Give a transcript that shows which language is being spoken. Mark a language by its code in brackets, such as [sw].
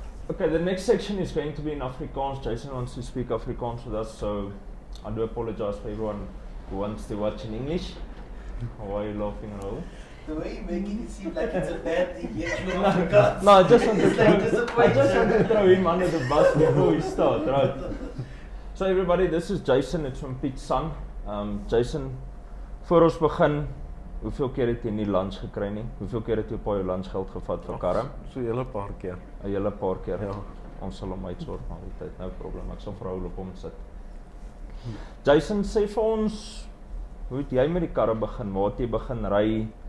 [en] Okay, the next section is going to be in Afrikaans. Jason wants to speak Afrikaans with us, so I do apologize for everyone who wants to watch in English. Why are you laughing at all? The way you're making it seem like it's a bad thing, yet you Afrikaans. No, I just want to to throw him under the bus before we start, right? So everybody, this is Jason, it's from Piet's son. [af] Jason, voor ons begin, hoeveel keer het jy nie lunch gekry nie? Hoeveel keer het jy op jou lunchgeld gevat vir karre? So 'n hele paar keer. 'n Hele paar keer. Ja. Ons sal hom uitsorg maar die tyd, no probleem. Ek sal vir hom op hom sit. Jason, sê vir ons, hoe het jy met die karre begin? Waar het jy begin ry?